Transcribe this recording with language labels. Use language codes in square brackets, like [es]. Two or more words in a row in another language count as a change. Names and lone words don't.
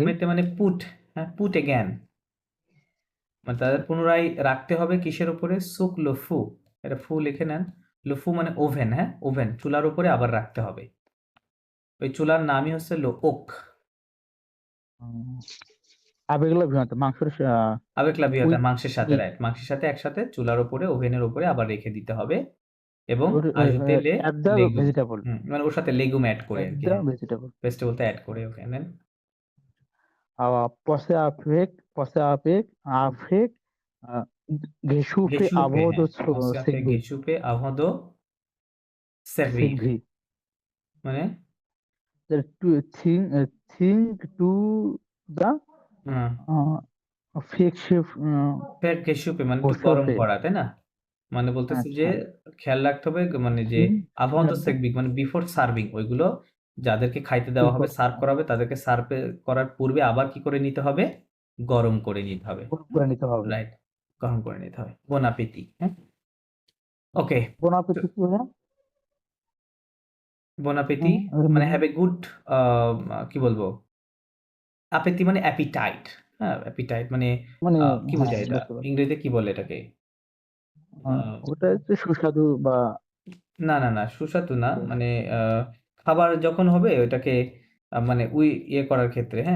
[bn] ঘুমেতে মানে পুট, হ্যাঁ [en] put again [bn] মানে তাদের পুনরায় রাখতে হবে কিসের উপরে, সুক লফু, এটা ফু লিখে নেন, লফু মানে ওভেন, হ্যাঁ ওভেন চুলার উপরে আবার রাখতে হবে, ওই চুলার নামই হচ্ছে ওক, উম, [fr] avec la viande মাংসের avec la viande [bn] উইথ মাংসের সাথে, রাইট, মাংসের সাথে একসাথে চুলার উপরে, ওভেনের উপরে আবার রেখে দিতে হবে এবং [fr] ajouter les [en] at the [fr] légumes, [bn] ভেজিটেবল মানে ওর সাথে লেগুম অ্যাড করে অ্যাট আর কি, দ্য হ্যাঁ, ভেজিটেবল ভেজিটেবলটা অ্যাড করে, ওকে, দেন [fr] Passer avec réchauffer réchauffer, avant de হ্যাঁ, penser à faire servir réchauffer avant de servir, servir [bn] মানে [en] to think to the [bn] হ্যাঁ, [en] fake chef [fr] faire réchauffer [bn] মানে একটু গরম [fr] chauffer [bn] করা, তাই না? মানে বলতেছে যে আচ্ছা খেয়াল রাখতে হবে মানে যে think [fr] avant de [en] at the [bn] servir মানে [en] before serving, [bn] ওইগুলো যাদেরকে খাইতে দেওয়া হবে, before সার্ভ করা হবে, তাদেরকে সার্ভ করার পূর্বে আবার কি করে নিতে হবে? গরম করে নিতে হবে, করে নিতে হবে রাইট, গরম করে নিতে হবে। [fr] bon appétit, [bn] হ্যাঁ, ওকে, [fr] bon appétit [bn] কি হয় [fr] bon appétit [bn] মানে [en] have a good, [bn] কি বলবো, appétit মানে অ্যাপিটাইট, হ্যাঁ, অ্যাপিটাইট মানে মানে কি হ্যাঁ বোঝায় এটা, বুঝতে পারছি ইংরেজিতে কি বলে এটাকে? ওটা হচ্ছে সুস্বাদু বা না, সুস্বাদু না, মানে খাবার যখন হবে ওইটাকে মানে ইয়ে করার ক্ষেত্রে, হ্যাঁ,